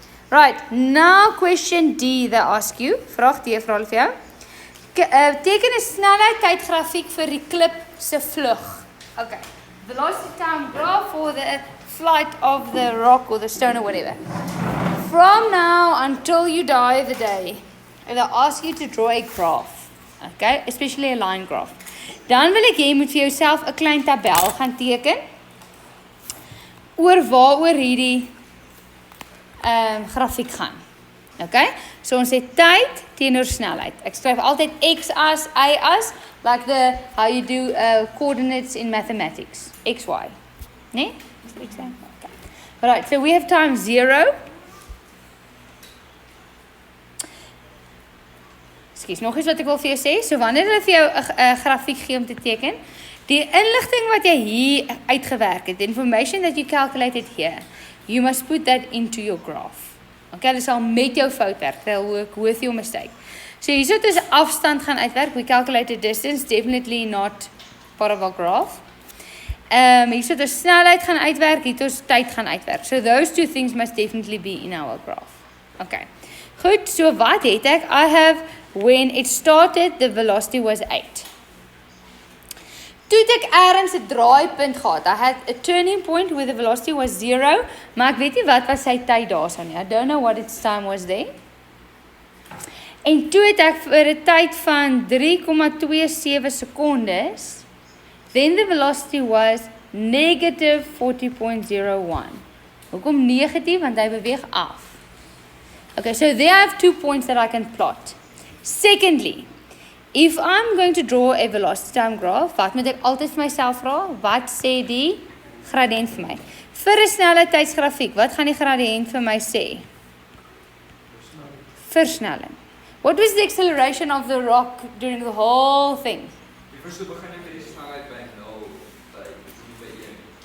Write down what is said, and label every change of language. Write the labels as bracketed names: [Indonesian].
[English] Right, now question D they ask you. [Afrikaans] Vraag D vra hulle vir jou. Teken 'n snelheid tydgrafiek vir die klip se vlug. [English] Okay. Velocity time graph for the flight of the rock or the stone or whatever. From now until you die the day, they'll ask you to draw a graph. Okay, especially a line graph. [Afrikaans] Dan wil ek jy moet vir jouself 'n klein tabel gaan teken oor waaroor hierdie grafiek gaan. Okay? So ons het tyd teenoor snelheid. Ek skryf altyd x-as, y-as, [English] like how you do coordinates in mathematics. [Afrikaans] X, y. Nee? Okay. [English] Alright, so we have time 0. [Afrikaans] Ekskuus, nog iets wat ek wil vir jou sê. So wanneer hulle vir jou 'n grafiek gee om te teken, die inligting wat jy hier uitgewerk het, [English] the information that you calculated here, you must put that into your graph. [Afrikaans] Okay, hulle sal met jou fout werk. [English] They'll work with your mistake. [Afrikaans] So hierso het ons afstand gaan uitwerk. [English] We calculated distance, definitely not part of our graph. [Afrikaans] Hierso het ons snelheid gaan uitwerk, hier het ons tyd gaan uitwerk. [English] So those two things must definitely be in our graph. Okay. [Afrikaans] Goed, so wat het ek? [English] I have when it started the velocity was 8. [Afrikaans] Toe het ek ergens 'n draaipunt gehad. [English] I had a turning point where the velocity was 0, [Afrikaans] maar ek weet nie wat was sy tyd daarson nie. [English] I don't know what its time was there. [Afrikaans] En toe het ek vir 'n tyd van 3,27 sekondes, [English] then the velocity was negative 40.01. [Afrikaans] Hoekom negatief? Want hy beweeg af. [English] Okay, so there I have 2 points that I can plot. Secondly, if I'm going to draw a velocity time graph, [Afrikaans] wat moet ek altyd vir myself vra? Wat sê die gradiënt vir my? Vir 'n snelheidsgrafiek, wat gaan die gradiënt vir my sê? Versnelling. [English] What was the acceleration of the rock during the whole thing? [Afrikaans] Die begin jy met die snelheid by 0 tyd, nie by 1.